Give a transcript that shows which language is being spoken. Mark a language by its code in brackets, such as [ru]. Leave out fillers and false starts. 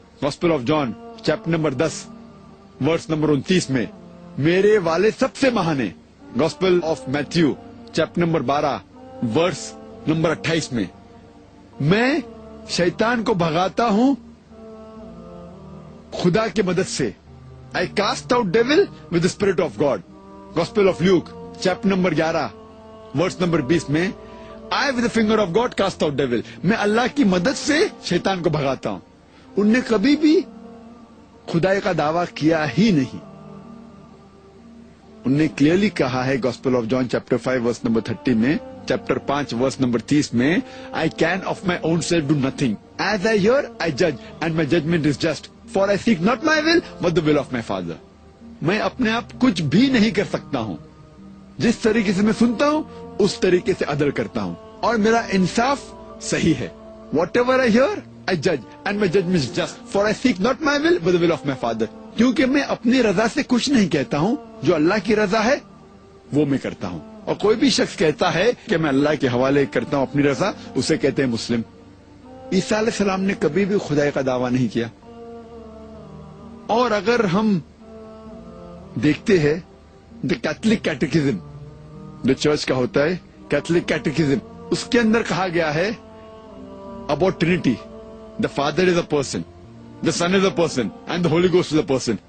[ur] Gospel of John chapter number 10 verse number 29 میں میرے والد سب سے مہان ہیں. Gospel of Matthew chapter number 12 verse number 28 میں میں شیطان کو بھگاتا ہوں خدا کی مدد سے. [en] I cast out devil with the spirit of God. Gospel of Luke [ur] chapter number 11 verse number 20 میں [en] I with the finger of God cast out devil. میں اللہ کی مدد سے شیطان کو بھگاتا ہوں. ان نے کبھی بھی خدائی کا دعویٰ کیا ہی نہیں. [ur] انہوں نے کلیئرلی کہا ہے gospel of John chapter 5 verse number 30 میں, چیپٹر 5 ورس نمبر 30 میں [en] I can of my own self do nothing. As I hear, I judge, and my judgment is just. For I seek not my will, but the will of my Father. [ur] میں اپنے آپ کچھ بھی نہیں کر سکتا ہوں. جس طریقے سے میں سنتا ہوں اس طریقے سے عدل کرتا ہوں اور میرا انصاف صحیح ہے. [en] Whatever I hear, I judge, and my judgment is just. For I seek not my will, but the will of my Father. [ur] کیونکہ میں اپنی رضا سے کچھ نہیں کہتا ہوں, جو اللہ کی رضا ہے وہ میں کرتا ہوں. اور کوئی بھی شخص کہتا ہے کہ میں اللہ کے حوالے کرتا ہوں اپنی رضا, اسے کہتے ہیں مسلم. عیسیٰ علیہ السلام نے کبھی بھی خدائی کا دعویٰ نہیں کیا. اور اگر ہم دیکھتے ہیں دا کیتھولک کیٹیکزم جو چرچ کا ہوتا ہے, کیتھولک کیٹیکزم, اس کے اندر کہا گیا ہے about Trinity, [en] The father is a person, the Son is a person, and the Holy Ghost is a person.